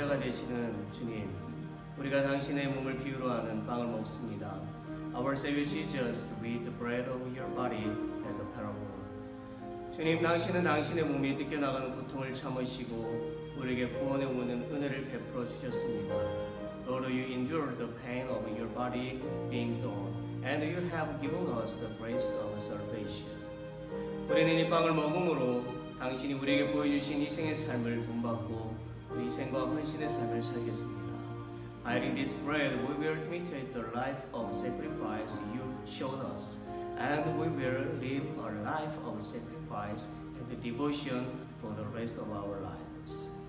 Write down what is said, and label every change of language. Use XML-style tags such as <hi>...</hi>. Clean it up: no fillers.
<ko>되시는 주님, 우리가 당신의 몸을 비유로 하는 빵을 먹습니다.</ko> <en>Our Savior Jesus, we eat the bread of your body as a parable.</en> <ko>주님, 당신은 당신의 몸이 뜯겨나가는 고통을 참으시고 우리에게 구원에 오는 은혜를 베풀어 주셨습니다.</ko> <en>Lord, you endured the pain of your body being torn, and you have given us the grace of salvation.</en> <ko>우리는 이 빵을 먹음으로 당신이 우리에게 보여주신 희생의 삶을 본받고 그 희생과 헌신의 삶을 살겠습니다.</ko> <en>By eating this bread, we will imitate the life of sacrifice you showed us, and we will live a life of sacrifice and devotion for the rest of our lives.</en>